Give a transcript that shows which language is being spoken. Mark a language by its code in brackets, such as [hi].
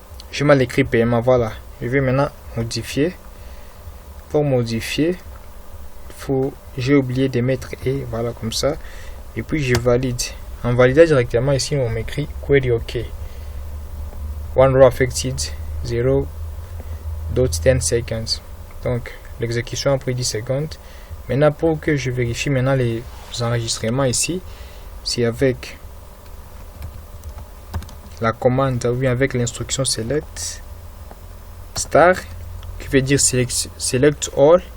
[fr] J'ai mal écrit paiement, voilà. Je vais maintenant modifier. pour modifier, j'ai oublié de mettre et voilà comme ça, et puis je valide. En validant directement ici, on m'écrit query OK. [en] One row affected 0.10 seconds. [fr] Donc l'exécution a pris 10 secondes. Maintenant, pour que je vérifie maintenant les enregistrements ici, c'est avec la commande ou bien avec l'instruction select star qui veut dire select all.